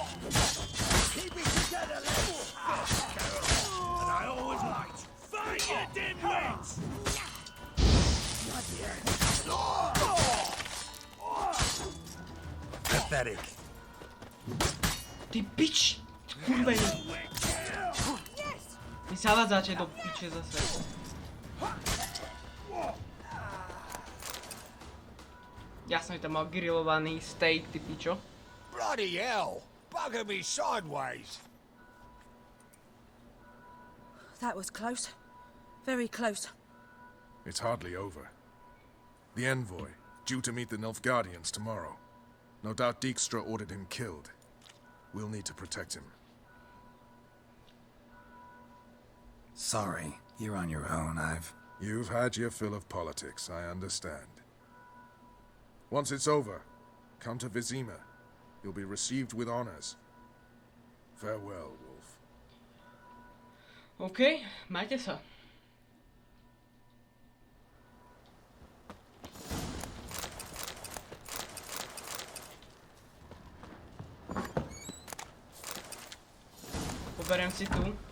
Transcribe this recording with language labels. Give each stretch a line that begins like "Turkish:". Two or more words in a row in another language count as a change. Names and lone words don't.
English: Pathetic.
Slovak: Ty pič. Kurvený. Vy zavadzáte do piče zase. Ja som tam mal grillovaný steak, ty pičo.
English: Bloody hell! Bugger me sideways! That was close. Very close. It's hardly over. The envoy, due to meet the Nilfgaardians tomorrow. No doubt Dijkstra ordered him killed. We'll need to protect him. Sorry, you're on your own. You've had your fill of politics, I understand. Once it's over, come to Vizima. You'll be received with honors. Farewell, Wolf.
Slovak: OK, majte sa. Poberiem si tu.